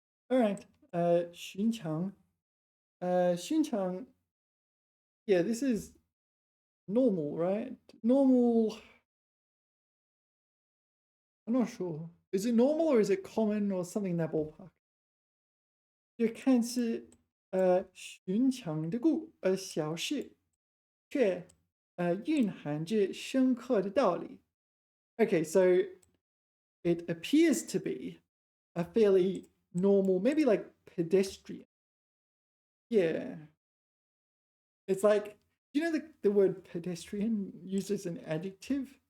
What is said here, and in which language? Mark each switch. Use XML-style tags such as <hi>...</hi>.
<en>All right. 寻常.寻常. Yeah, this is normal, right? Normal. I'm not sure. Is it normal or is it common or something in that ballpark?</en> <zh>就看似寻常的小事，却蕴含着深刻的道理.</zh> <en>Okay, so it appears to be a fairly normal, maybe like pedestrian. Yeah. It's like, do you know the word pedestrian used as an adjective?</en>